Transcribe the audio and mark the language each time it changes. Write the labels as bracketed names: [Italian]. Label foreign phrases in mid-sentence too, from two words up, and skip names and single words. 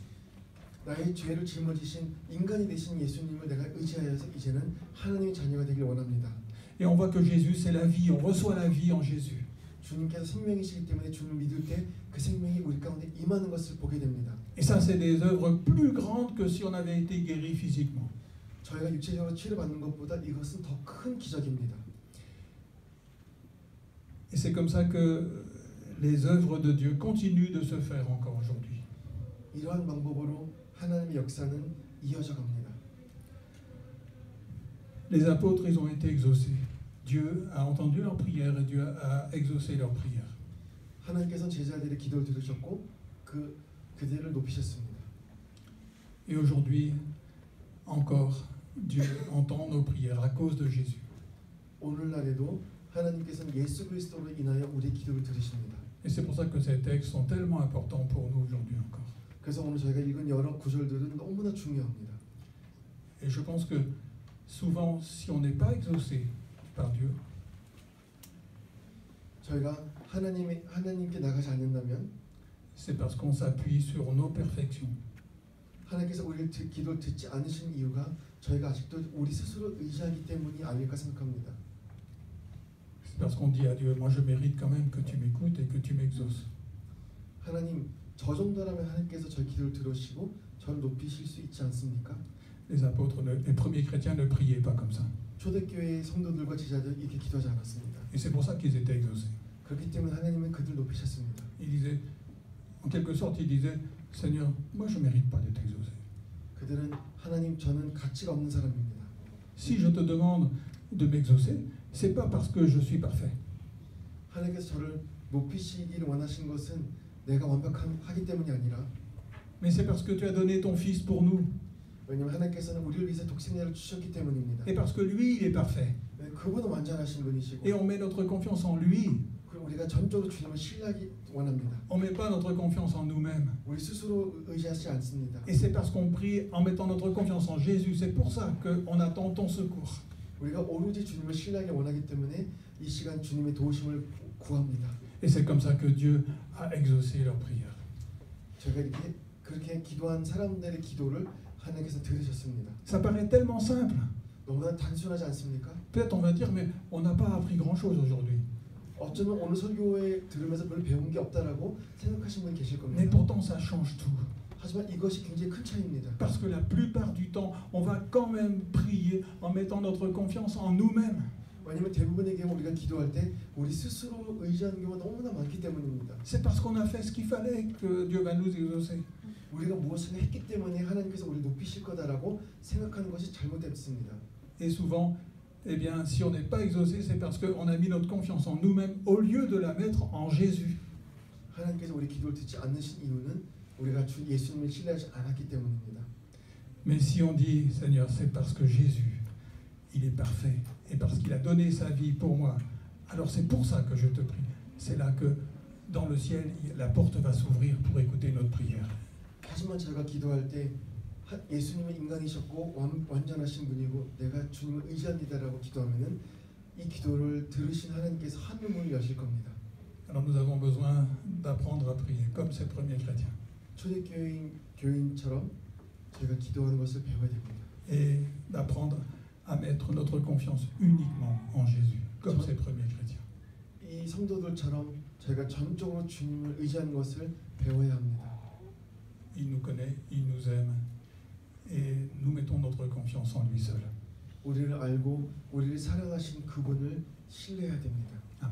[Korean] 나의 죄를 짊어지신 인간이 되신 예수님을 내가 의지하여서 이제는 하나님의 자녀가 되길 원합니다. [French] Et on voit que Jésus c'est la vie, on reçoit la vie en Jésus. [Korean] 주님께서 생명이시기 때문에 주님을 믿을 때 그 생명이 우리 가운데 임하는 것을 보게 됩니다. [French] Et ça c'est des œuvres plus grandes que si on avait été guéri physiquement. [Korean] 저희가 육체적으로 치료받는 것보다 이것은 더 큰 기적입니다. [French] Et c'est comme ça que les œuvres de Dieu continuent de se faire encore aujourd'hui. [Korean] 이러한 방법으로 하나님의 역사는 이어져 갑니다. [French] Les apôtres, ils ont été exaucés. Dieu a entendu leurs prières et Dieu a exaucé leurs prières. [Korean] 하나님께서는 제자들의 기도를 들으셨고 그들을 높이셨습니다. [French] Et aujourd'hui, encore, Dieu entend nos prières à cause de Jésus. [Korean] 오늘날에도 하나님께서는 예수 그리스도로 인하여 우리의 기도를 들으십니다. [French] Et c'est pour ça que ces textes sont tellement importants pour nous aujourd'hui encore. [Korean] 그래서 오늘 저희가 읽은 여러 구절들은 너무나 중요합니다. [French] Et je pense que souvent, si on n'est pas exaucé par Dieu, [Korean] 저희가 하나님께 나가지 않는다면 [French] c'est parce qu'on s'appuie sur nos perfections. [Korean] 하나님께서 우리를 기도를 듣지 않으신 이유가 저희가 아직도 우리 스스로 의지하기 때문이 아닐까 생각합니다. [French] C'est parce qu'on dit à Dieu, moi je mérite quand même que tu m'écoutes et que tu m'exauces. [Korean] 하나님, 저 정도라면 하나님께서 저희 기도를 들으시고 저를 높이실 수 있지 않습니까? [French] Les apôtres, les premiers chrétiens ne priaient pas comme ça. [Korean] 초대교회의 성도들과 제자들 이렇게 기도하지 않았습니다. [French] Et c'est pour ça qu'ils étaient exaucés. [Korean] 그렇기 때문에 하나님은 그들 높이셨습니다. [French] Ils disaient, en quelque sorte, ils disaient, Seigneur, moi je ne mérite pas d'être exaucé. [Korean] 그들은 하나님, 저는 가치가 없는 사람입니다. [French] Si je te demande de m'exaucer, c'est pas parce que je suis parfait. [Korean] 하나님께서 저를 높이시기를 원하신 것은 내가 완벽하기 때문이 아니라 [French] Mais c'est parce que tu as donné ton Fils pour nous. [Korean] 왜냐하면 하나님께서는 우리를 위해서 독생자를 주셨기 때문입니다. [French] Et parce que lui, il est parfait. [Korean] 그분은 완전하신 분이시고 [French] Et on met notre confiance en lui. [Korean] 그리고 우리가 전적으로 주님을 신뢰하기 원합니다. [French] On ne met pas notre confiance en nous-mêmes. [Korean] 우리 스스로 의지하지 않습니다. [French] Et c'est parce qu'on prie en mettant notre confiance en Jésus. C'est pour ça qu'on attend ton secours. [Korean] 우리가 오로지 주님을 신뢰하기 원하기 때문에 이 시간 주님의 도우심을 구합니다. [French] Et c'est comme ça que Dieu a exaucé leurs prières. [Korean] 저희가 그렇게 기도한 사람들의 기도를 하나님께서 들으셨습니다. [French] Ça paraît tellement simple. [Korean] 너무나 단순하지 않습니까? [French] Peut-être on va dire, mais on n'a pas appris grand-chose aujourd'hui. [Korean] 어쩌면 오늘 설교에 들으면서 별로 배운 게 없다라고 생각하시는 분이 계실 [French] Mais [Korean] 겁니다. [French] pourtant, ça change tout. [Korean] 하지만 이것이 굉장히 큰 차이입니다. [French] Parce que la plupart du temps, on va quand même prier en mettant notre confiance en nous-mêmes. [Korean] 왜냐하면 대부분의 경우 우리가 기도할 때 우리 스스로 의지하는 경우가 너무나 많기 때문입니다. [French] C'est parce qu'on a fait ce qu'il fallait que Dieu va nous exaucer. [Korean] 우리가 무엇을 했기 때문에 하나님께서 우리를 높이실 거다라고 생각하는 것이 잘못됐습니다. [French] Et souvent, eh bien, si on n'est pas exaucé, c'est parce qu'on a mis notre confiance en nous-mêmes au lieu de la mettre en Jésus. [Korean] 하나님께서 우리 기도를 듣지 않으신 이유는 우리가 주 예수님을 신뢰하지 않았기 때문입니다. [French] Mais si on dit, Seigneur, c'est parce que Jésus, il est parfait, et parce qu'il a donné sa vie pour moi, alors c'est pour ça que je te prie. C'est là que, dans le ciel, la porte va s'ouvrir pour écouter notre prière. [Korean] 하지만 저희가 기도할 때 예수님은 인간이셨고 완전하신 분이고 내가 주님을 의지합니다라고 기도하면은 이 기도를 들으신 하나님께서 하늘문을 여실 겁니다. [French] Alors nous avons besoin d'apprendre à prier, comme ces premiers chrétiens. [Korean] 교인처럼 저희가 기도하는 것을 배워야 됩니다. [French] Et d'apprendre à mettre notre confiance uniquement en Jésus, comme ces premiers chrétiens. [Korean] 이 성도들처럼 저희가 전적으로 주님을 의지하는 것을 배워야 합니다. [French] Il nous connaît, il nous aime, et nous mettons notre confiance en lui seul. [Korean] 우리를 알고 우리를 사랑하신 그분을 신뢰해야 됩니다.